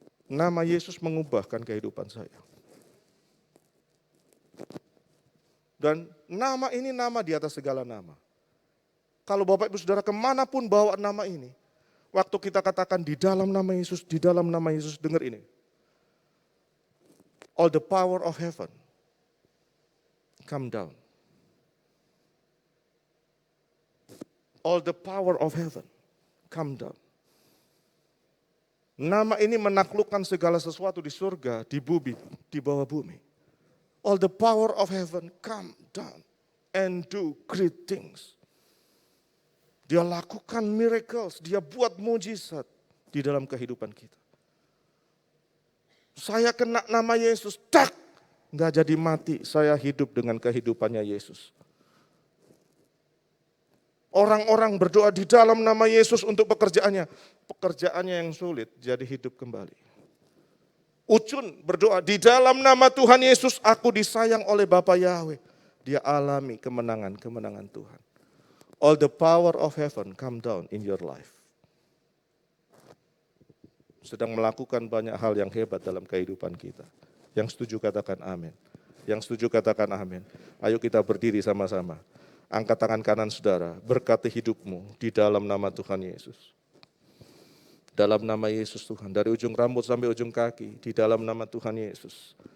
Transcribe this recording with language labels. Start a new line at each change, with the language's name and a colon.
Indonesian: Nama Yesus mengubahkan kehidupan saya. Dan nama ini nama di atas segala nama. Kalau Bapak Ibu Saudara kemanapun bawa nama ini, waktu kita katakan di dalam nama Yesus, di dalam nama Yesus, dengar ini.
English: All the power of heaven come down. All the power of heaven come down.
Indonesian: Nama ini menaklukkan segala sesuatu di surga, di bumi, di bawah bumi.
English: All the power of heaven come down and do great things.
Indonesian: Dia lakukan miracles, dia buat mujizat di dalam kehidupan kita. Saya kena nama Yesus, tak, nggak jadi mati, saya hidup dengan kehidupannya Yesus. Orang-orang berdoa di dalam nama Yesus untuk pekerjaannya. Pekerjaannya yang sulit jadi hidup kembali. Ucun berdoa di dalam nama Tuhan Yesus aku disayang oleh Bapa Yahweh. Dia alami kemenangan Tuhan.
English: All the power of heaven come down in your life.
Indonesian: Sedang melakukan banyak hal yang hebat dalam kehidupan kita. Yang setuju katakan amin. Yang setuju katakan amin. Ayo kita berdiri sama-sama. Angkat tangan kanan saudara, berkati hidupmu di dalam nama Tuhan Yesus. Dalam nama Yesus Tuhan, dari ujung rambut sampai ujung kaki, di dalam nama Tuhan Yesus.